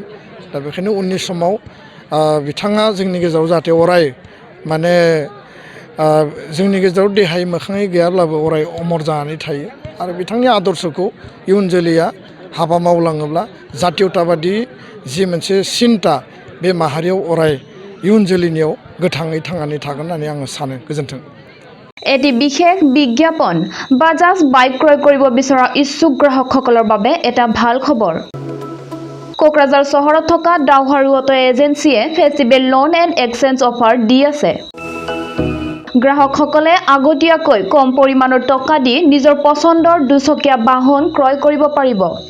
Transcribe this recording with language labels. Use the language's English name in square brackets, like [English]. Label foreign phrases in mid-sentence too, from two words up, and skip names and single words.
[Bodo] दा बेखायनो उननि समाव बिथाङा जोंनि गेजेराव जाहाथे अराय माने जोंनि गेजेराव देहाय मोखाङै गैयाब्लाबो अराय अमर जानानै थायो आरो बिथांनि आदर्शखौ इयुन जोलैया हाबा मावलाङोब्ला जातीयताबादि जि मोनसे सिन्ता बे माहारियाव अराय इयुन जोलैनियाव गोथाङै थांनानै थागोन होननानै आङो सानो। गोजोन्थों। [Assamese] এটি বিশেষ বিজ্ঞাপন বাজাজ বাইক ক্ৰয় কৰিব বিচৰা ইচ্ছুক গ্ৰাহকসকলৰ বাবে এটা ভাল খবৰ। কোকৰাঝাৰ চহৰত থকা ডাউহাৰু অটো এজেন্সিয়ে [English] festival loan and exchange offer [Assamese] দি আছে। গ্ৰাহকসকলে আগতীয়াকৈ কম পৰিমাণৰ টকা দি নিজৰ পছন্দৰ দুচকীয়া বাহন ক্ৰয় কৰিব পাৰিব।